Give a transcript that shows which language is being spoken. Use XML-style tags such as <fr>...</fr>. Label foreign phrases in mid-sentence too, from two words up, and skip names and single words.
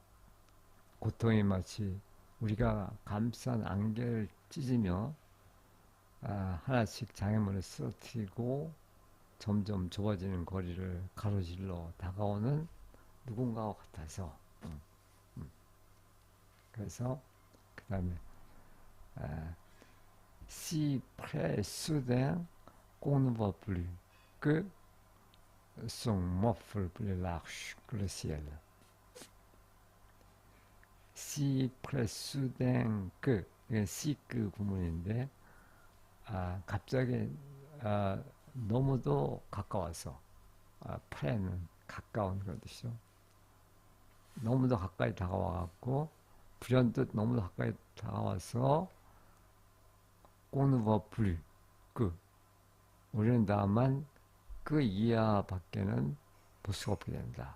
<ko>고통이 마치 우리가 감싼 안개를 찢으며 하나씩 장애물을 쓰러뜨리고 점점 좁아지는 거리를 가로질러 다가오는 누군가와 같아서 그래서 그 다음에</ko> <fr>si près soudain qu'on ne voit plus que son muffle plus large que le ciel. si près soudain que</fr> <ko>이게 si 그 구문인데 갑자기 너무도 가까워서 près는 가까운 그런 뜻이죠. 너무도 가까이 다가와갖고 불현듯 너무도 가까이 다가와서 꼬누버 불, 우리는 다만 그 이하 밖에는 볼 수가 없게 된다.</ko>